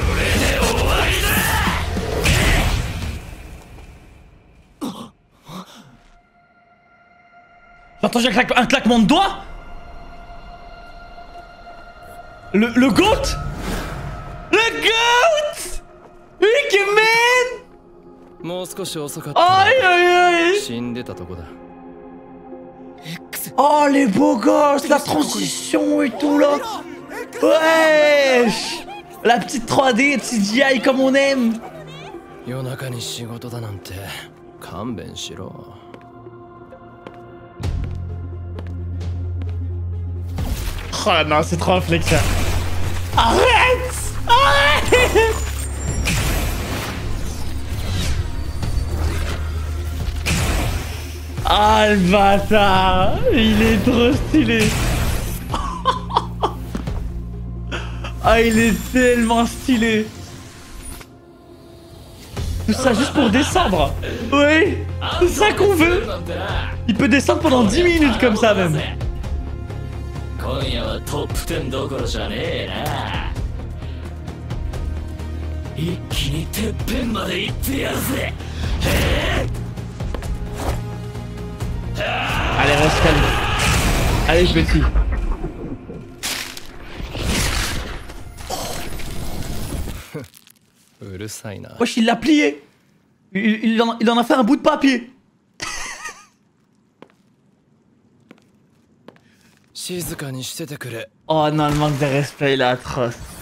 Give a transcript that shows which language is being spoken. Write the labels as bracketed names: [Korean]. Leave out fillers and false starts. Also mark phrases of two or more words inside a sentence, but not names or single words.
[French] J'entends un claquement de doigts. Le GOAT. Le GOAT. Ikemen. [Japanese] もう少し遅かった [French] Aïe aïe aïe. [Japanese] 死んでたとこだ [French] Oh les beaux gosses, la transition et tout là. Wesh. La petite 3D CGI comme on aime. [Japanese] 夜中に仕事だなんて勘弁しろ [French] Oh non, c'est trop réflexion. Arrête. Arrête. Ah le bâtard. Il est trop stylé. Ah il est tellement stylé. Tout ça juste pour descendre. Oui. C'est ça qu'on veut. Il peut descendre pendant 10 minutes comme ça même. [Japanese] 今夜はトップ10どころじゃねえな一気にてっぺんまで行ってやるぜ [French] Allez, reste calme. Allez, petit. Wesh, il l'a plié. Il en a fait un bout de papier. Oh non, le manque de respect, il est atroce.